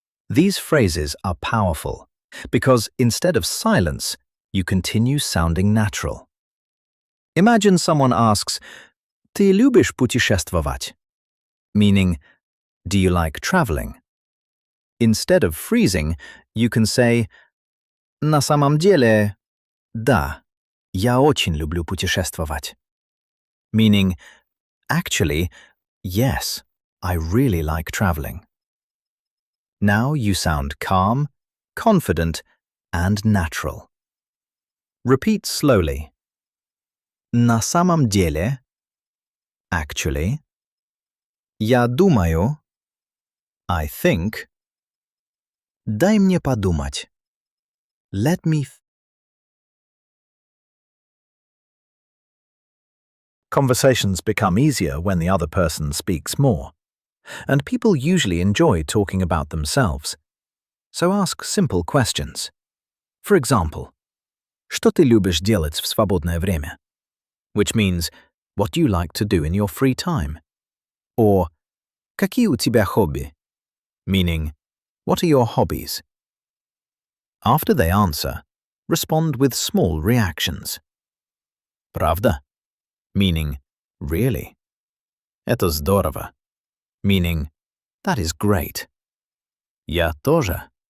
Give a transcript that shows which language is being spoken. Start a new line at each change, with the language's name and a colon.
English: These phrases are powerful because instead of silence, you continue sounding natural. Imagine someone asks,
Russian: "Ты любишь путешествовать?"
English: meaning, "Do you like traveling?" Instead of freezing, you can say,
Russian: "На самом деле, да, я очень люблю путешествовать."
English: Meaning, actually, yes, I really like traveling. Now you sound calm, confident, and natural. Repeat slowly.
Russian: На самом деле,
English: actually.
Russian: Я думаю,
English: I think.
Russian: Дай мне подумать.
English: Let me Conversations become easier when the other person speaks more, and people usually enjoy talking about themselves. So ask simple questions. For example,
Russian: что ты любишь делать в свободное время?
English: Which means, what do you like to do in your free time? Or,
Russian: какие у тебя хобби?
English: Meaning, what are your hobbies? After they answer, respond with small reactions.
Russian: Правда?
English: Meaning, really.
Russian: Это здорово.
English: Meaning, that is great.
Russian: Я тоже.